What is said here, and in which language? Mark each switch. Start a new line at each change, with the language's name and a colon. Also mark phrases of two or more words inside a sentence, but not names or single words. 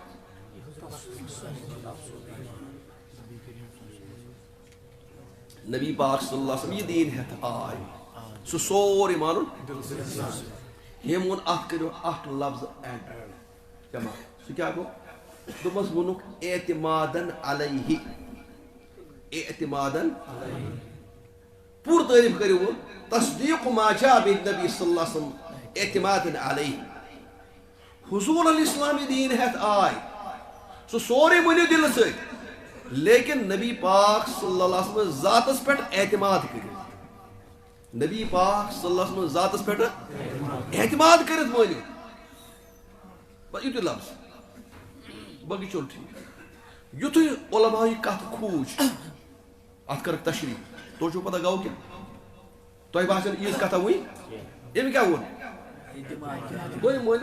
Kashmiri: نبی پاک
Arabic: صلی اللہ علیہ وسلم
Kashmiri: یہِ دیٖن ہٮ۪تھ آے سُہ سورُے مانُن ہیٚمۍ ووٚن اتھ کٔرِو اکھ لفظ ایڈ جمع سُہ کیٛاہ گوٚو دوٚپمس ووٚنُکھ اعتمادن علیہ پوٗرٕ تعریٖف کٔرِو وۄنۍ تصدیٖق
Arabic: ما جاء بالنبی صلی اللہ علیہ وسلم
Kashmiri: اعتمادن علیہ حضوٗر
Arabic: علیہ السلام
Kashmiri: یہِ دیٖن ہٮ۪تھ آے سُہ سورُے ؤنِو دِلہٕ سۭتۍ لیکن نبی پاک
Arabic: صلی اللہ علیہ وسلم
Kashmiri: ذاتس پٮ۪ٹھ اعتماد کٔرِتھ نبی پاک
Arabic: صلی اللہ علیہ وسلم
Kashmiri: ذاتس پٮ۪ٹھ اعتماد کٔرِتھ مٲنِو بس یُتُے لفظ باقٕے چلو ٹھیٖک یُتھُے علماء یہِ کتھ کھوٗج اتھ کٔرٕکھ تشریح تۄہہِ چھُو پتہ گوٚو کیٛاہ تۄہہِ باسیو یٖژ کتھا وٕنۍ أمۍ کیٛاہ ووٚن وۄنۍ مٲنِو